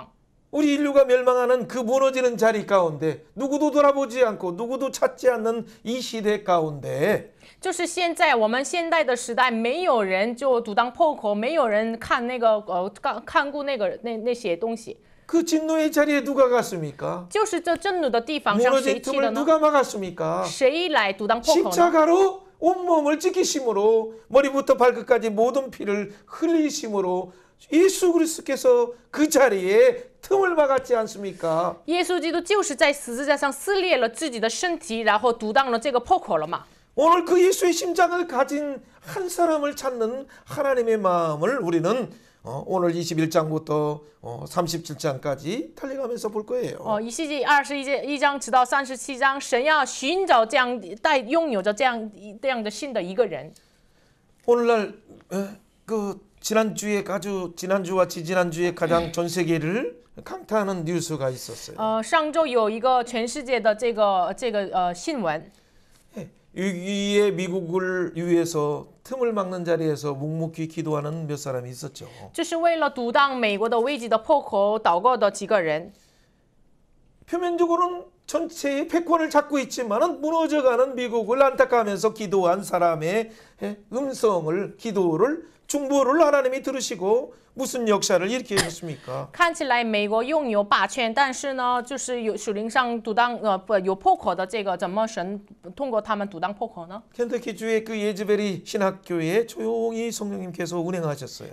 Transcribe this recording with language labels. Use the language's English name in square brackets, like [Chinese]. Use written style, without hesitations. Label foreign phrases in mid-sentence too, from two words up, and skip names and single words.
[Korean] 우리 인류가 멸망하는 그 무너지는 자리 가운데 누구도 돌아보지 않고 누구도 찾지 않는 이 시대 가운데 [Chinese] 就是现在我们现代的时代，没有人就独当破口，没有人看那个看顾那些东西。 [Korean] 그 진노의 자리에 누가 갔습니까? [Chinese] 就是这震怒的地方上谁 [Korean] 무너진 [Chinese] 去的 [Korean] 틈을 [Chinese] 呢？ [Korean] 누가 막았습니까? [Chinese] 谁来独当破口呢？ [Korean] 십자가로 온몸을 찢기심으로 머리부터 발끝까지 모든 피를 흘리심으로 예수 그리스도께서 그 자리에 틈을 막았지 않습니까? [Chinese] 耶稣基督就是在十字架上撕裂了自己的身体，然后独当了这个破口了嘛。 [Korean] 오늘 그 예수의 심장을 가진 한 사람을 찾는 하나님의 마음을 우리는 오늘 21장부터 37장까지 달려가면서 볼 거예요. [Chinese] 以西结21章直到37章，神要寻找这样拥有着这样的信的一个人。 [Korean] 오늘날 그 지난주와 지난주에 가장 전 세계를 강타하는 뉴스가 있었어요. [Chinese] 上周有一个全世界的这个新闻， [Korean] 위기의 미국을 위해서 틈을 막는 자리에서 묵묵히 기도하는 몇 사람이 있었죠. [Chinese] 就是为了独当美国的危机的破口祷告的几个人。 [Korean] 표면적으로는 전체의 패권을 잡고 있지만은 무너져가는 미국을 안타까워하면서 기도한 사람의 음성을 기도를 중보를 하나님이 들으시고 무슨 역사를 일으키셨습니까? [Chinese] 看起来美国拥有霸权，但是呢，就是有属灵上独当有破口的这个，怎么神通过他们独当破口呢？ [Korean] 켄터키주의 그 예즈베리 신학교에 조용히 성령님께서 운행하셨어요.